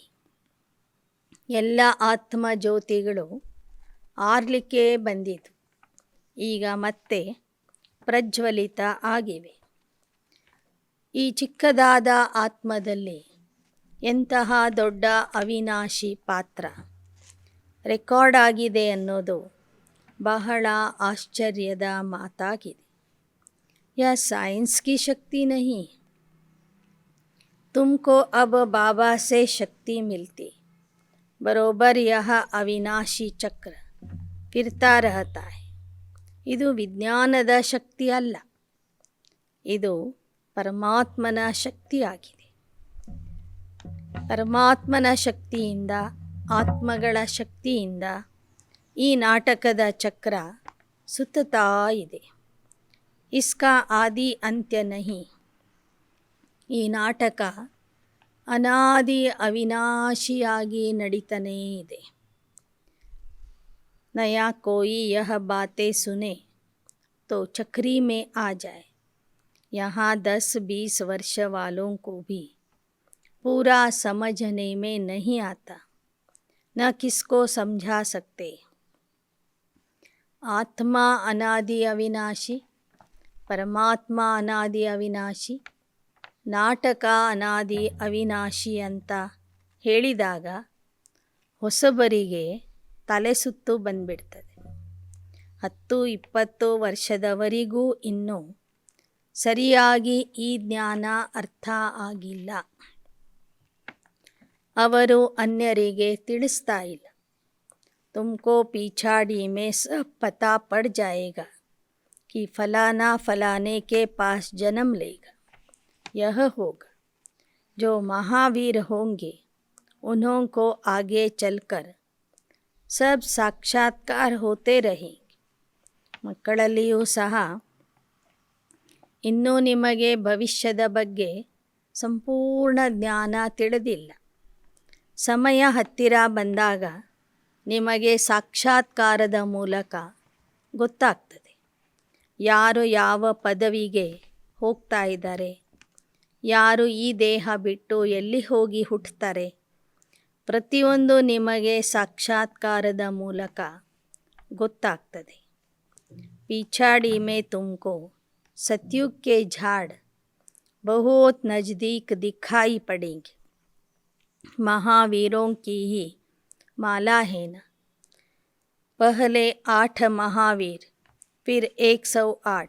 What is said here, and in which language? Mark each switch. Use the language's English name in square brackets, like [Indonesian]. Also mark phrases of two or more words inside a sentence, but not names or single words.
[Kannada] ಎಲ್ಲ ಆತ್ಮ ಜ್ಯೋತಿಗಳು ಆರ್ಲಿಕ್ಕೆ ಬಂದಿತು, ಈಗ ಮತ್ತೆ ಪ್ರಜ್ವಲಿತ ಆಗಿವೆ. ಈ ಚಿಕ್ಕದಾದ ಆತ್ಮದಲ್ಲಿ ಎಂತಹ ದೊಡ್ಡ ಅವಿನಾಶಿ ಪಾತ್ರ ರೆಕಾರ್ಡ್ ಆಗಿದೆ ಅನ್ನೋದು ಬಹಳ ಆಶ್ಚರ್ಯದ ಮಾತಾಗಿದೆ. [Hindi] यह साइंस की शक्ति नहीं, तुमको अब बाबा से शक्ति मिलती. बरोबर यह अविनाशी चक्र फिरता रहता है. [Kannada] ಇದು ವಿಜ್ಞಾನದ ಶಕ್ತಿ ಅಲ್ಲ, ಇದು ಪರಮಾತ್ಮನ ಶಕ್ತಿಯಾಗಿದೆ. ಪರಮಾತ್ಮನ ಶಕ್ತಿಯಿಂದ, ಆತ್ಮಗಳ ಶಕ್ತಿಯಿಂದ ಈ ನಾಟಕದ ಚಕ್ರ ಸುತ್ತುತ್ತಾ ಇದೆ. [Hindi] इसका आदि अंत्य नहीं. [Kannada] ಈ ನಾಟಕ ಅನಾದಿ ಅವಿನಾಶಿಯಾಗಿ ನಡೀತಾನೇ ಇದೆ. [Hindi] नया कोई यह बातें सुने तो चक्री में आ जाए. यहाँ 10-20 वर्ष वालों को भी पूरा समझने में नहीं आता, न किसको समझा सकते. आत्मा अनादि अविनाशी, परमात्मा अनादि अविनाशी, [Kannada] ನಾಟಕ ಅನಾದಿ ಅವಿನಾಶಿ ಅಂತ ಹೇಳಿದಾಗ ಹೊಸಬರಿಗೆ ತಲೆ ಸುತ್ತು ಬಂದ್ಬಿಡ್ತದೆ. 10-20 ವರ್ಷದವರಿಗೂ ಇನ್ನೂ ಸರಿಯಾಗಿ ಈ ಜ್ಞಾನ ಅರ್ಥ ಆಗಿಲ್ಲ. ಅವರು ಅನ್ಯರಿಗೆ ತಿಳಿಸ್ತಾ ಇಲ್ಲ. [Hindi] तुमको पिछाड़ी में सब पता पड़ जाएगा कि फलाना फलाने के पास जन्म लेगा, यह होगा. जो महावीर होंगे उन्हों को आगे चलकर सब साक्षात्कार होते रहेंगे. [Kannada] ಮಕ್ಕಳಲ್ಲಿಯೂ ಸಹ ಇನ್ನೂ ನಿಮಗೆ ಭವಿಷ್ಯದ ಬಗ್ಗೆ ಸಂಪೂರ್ಣ ಜ್ಞಾನ ತಿಳಿದಿಲ್ಲ. ಸಮಯ ಹತ್ತಿರ ಬಂದಾಗ ನಿಮಗೆ ಸಾಕ್ಷಾತ್ಕಾರದ ಮೂಲಕ ಗೊತ್ತಾಗ್ತದೆ ಯಾರು ಯಾವ ಪದವಿಗೆ ಹೋಗ್ತಾ ಇದ್ದಾರೆ, ಯಾರು ಈ ದೇಹ ಬಿಟ್ಟು ಎಲ್ಲಿ ಹೋಗಿ ಹುಟ್ಟುತ್ತಾರೆ. ಪ್ರತಿಯೊಂದು ನಿಮಗೆ ಸಾಕ್ಷಾತ್ಕಾರದ ಮೂಲಕ ಗೊತ್ತಾಗ್ತದೆ. [Hindi] पिछाड़ी में तुमको सतयुग के झाड़ बहुत नज़दीक दिखाई पड़ेंगे. महावीरों की ही माला है ना. पहले 8 महावीर, फिर 108.